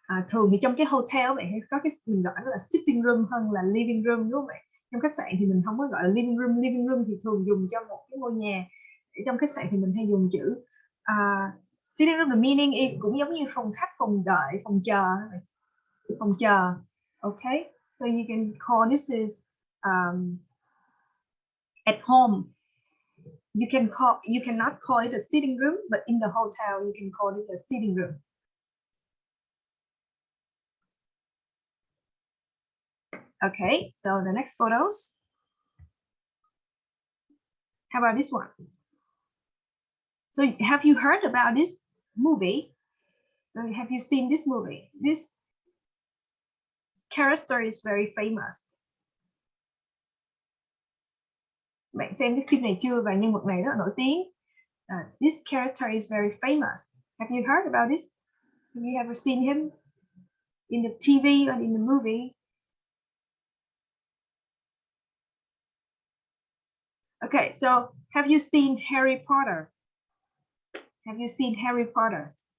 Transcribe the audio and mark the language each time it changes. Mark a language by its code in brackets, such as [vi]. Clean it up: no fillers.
[vi] Thường thì trong cái hotel bạn hay có cái mình gọi nó là sitting room hơn là living room, đúng không ạ? Trong khách sạn thì mình không có gọi là living room. Living room thì thường dùng cho một cái ngôi nhà. Trong khách sạn thì mình hay dùng chữ sitting room, [en] the meaning is [vi] cũng giống như phòng khách, phòng đợi, phòng chờ. [en] Okay, so you can call this is at home. You cannot call it a sitting room, but in the hotel you can call it a sitting room. Okay, so the next photos. How about this one? So have you heard about this movie? So have you seen this movie? This character is very famous. [vi] Bạn xem cái phim này chưa? Và nhân vật này rất là nổi tiếng. [en] This character is very famous. Have you heard about this? Have you ever seen him in the TV or in the movie? Okay, so have you seen Harry Potter? Have you seen Harry Potter?